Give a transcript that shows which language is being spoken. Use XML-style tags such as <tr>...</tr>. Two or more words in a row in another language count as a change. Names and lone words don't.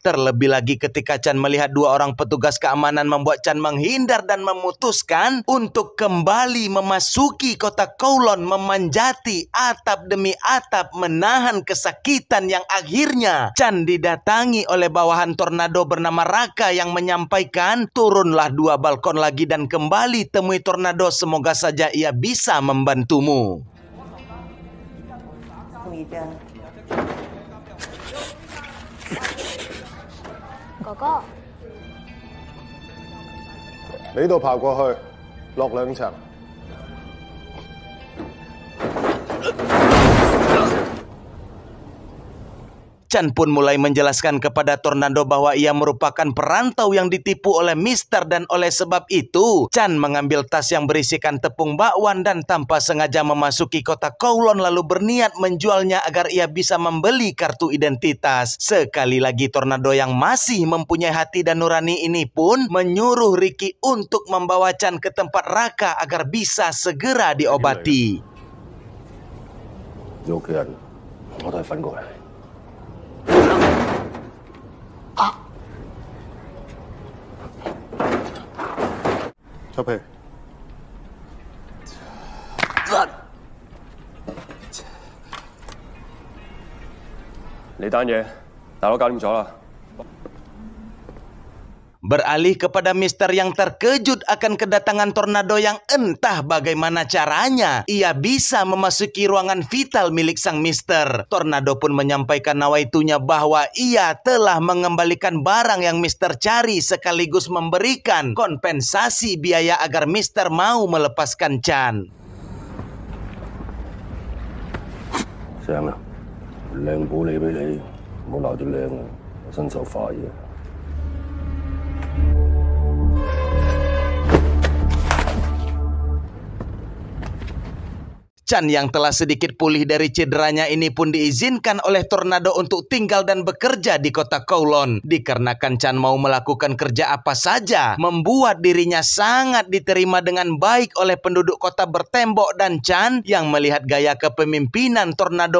<id>Terlebih lagi ketika Chan melihat dua orang petugas keamanan membuat Chan menghindar dan memutuskan untuk kembali memasuki kota Kowloon, memanjati atap demi atap menahan kesakitan yang akhirnya Chan didatangi oleh bawahan Tornado bernama Raka yang menyampaikan, turunlah 2 balkon lagi dan kembali temui Tornado, semoga saja ia bisa membantumu.</id> <yue>哥哥，你呢度爬過去，落2層。</yue> <id>Chan pun mulai menjelaskan kepada Tornado bahwa ia merupakan perantau yang ditipu oleh Mister dan oleh sebab itu Chan mengambil tas yang berisikan tepung bakwan dan tanpa sengaja memasuki kota Kowloon lalu berniat menjualnya agar ia bisa membeli kartu identitas. Sekali lagi Tornado yang masih mempunyai hati dan nurani ini pun menyuruh Ricky untuk membawa Chan ke tempat Raka agar bisa segera diobati.</id> <yue>你屋企人我都係瞓過嚟。出去。你單嘢大佬搞掂咗啦。</yue> <id>Beralih kepada Mister yang terkejut akan kedatangan Tornado yang entah bagaimana caranya ia bisa memasuki ruangan vital milik sang Mister. Tornado pun menyampaikan nawaitunya bahwa ia telah mengembalikan barang yang Mister cari sekaligus memberikan kompensasi biaya agar Mister mau melepaskan Chan.</id> <yue>正啦，靚保利俾你，唔好鬧啲靚啊，我身手快嘅。</yue> <id>Chan yang telah sedikit pulih dari cederanya ini pun diizinkan oleh tornado untuk tinggal dan bekerja di kota Kowloon. Dikarenakan Chan mau melakukan kerja apa saja, membuat dirinya sangat diterima dengan baik oleh penduduk kota bertembok, dan Chan yang melihat gaya kepemimpinan tornado</id>